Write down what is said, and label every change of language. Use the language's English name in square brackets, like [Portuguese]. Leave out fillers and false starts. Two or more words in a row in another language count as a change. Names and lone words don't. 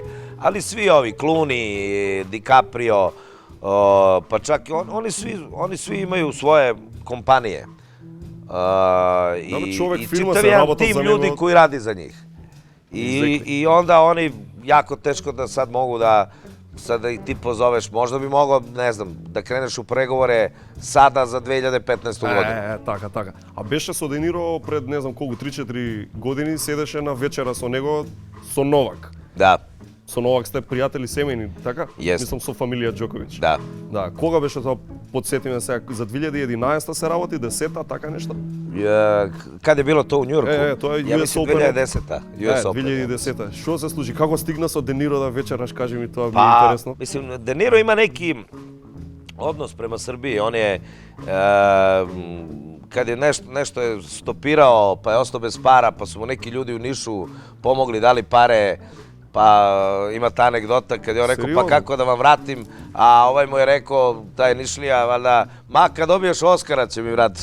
[Serbian] Ali svi ovi, Clooney, DiCaprio, pa čak oni svi imaju svoje kompanije. I čitav jedan tim ljudi koji radi za njih. I onda oni jako teško da sad mogu da sad da ih ti pozoveš, možda bi mogao, ne znam, da kreneš u pregovore sada za 2015. godinu. [Macedonian] Така. А беше со Де Ниро пред не знам колку 3-4 години, седеше на вечера со него со Новак. Да. Со Новак сте пријатели семејни, така? Јест. Мислам со фамилија Џоковиќ. Да. Да, кога беше тоа? Подсетиме сега, за 2011 се работи, 10-та, така нешто? [Serbian] Kad je bilo to u Njurku? [Macedonian] Тоа е [Serbian] Ja US mislim Open. [Macedonian] 2010-ta. US Open. 2010-та. Што се случи? Како стигна со Де Ниро да вечераш, кажи ми, тоа ми е [Serbian] Pa, [Macedonian] интересно. [Serbian] mislim, De Niro ima neki odnos prema Srbiji. On je, kad je nešto je stopirao, pa je ostao bez para, pa su mu neki ljudi u Nišu pomogli, dali pare, pa ima ta anegdota kad je on rekao, pa kako da vam vratim, a ovaj mu je rekao, taj Nišlija, valjda, ma kad dobiješ Oskara će mi vratiš.